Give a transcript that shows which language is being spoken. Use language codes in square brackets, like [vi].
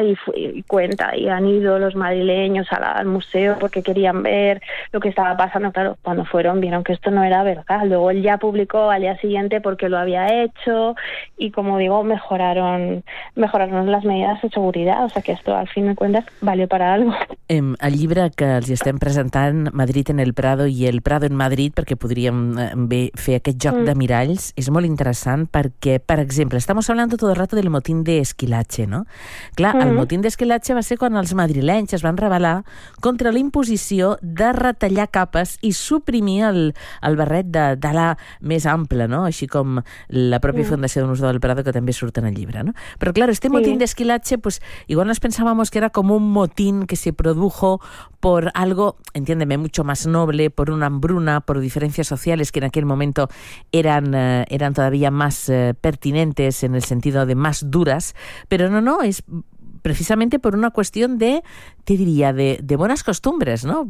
[es] Y cuenta, y han ido los madrileños al museo porque querían ver lo que estaba pasando. Claro, cuando fueron vieron que esto no era verdad. Luego él ya publicó al día siguiente porque lo había hecho, y como digo, mejoraron las medidas de seguridad, o sea que esto al fin de cuentas valió para algo. [ca] El llibre que els estem presentant, Madrid en el Prado i el Prado en Madrid, perquè podríem bé fer aquest joc de miralls, és molt interessant perquè, per exemple, [es] estamos hablando todo el rato del motín de Esquilache, [ca] ¿no? Clar, el motín de Esquilache va ser quan els madrilenys es van rebel·lar contra la imposició de retallar capes i suprimir el barret d'ala més ample, ¿no? Així com la pròpia Fundació de Museu del Prado, que també surten al llibre, no? [es] Però, claro, este motín de Esquilache, pues, igual nos pensábamos que era como un motín que se produjo por algo, entiéndeme, mucho más noble, por una hambruna, por diferencias sociales que en aquel momento eran todavía más pertinentes en el sentido de más duras, pero no, es precisamente por una cuestión de, te diría, de buenas costumbres, ¿no?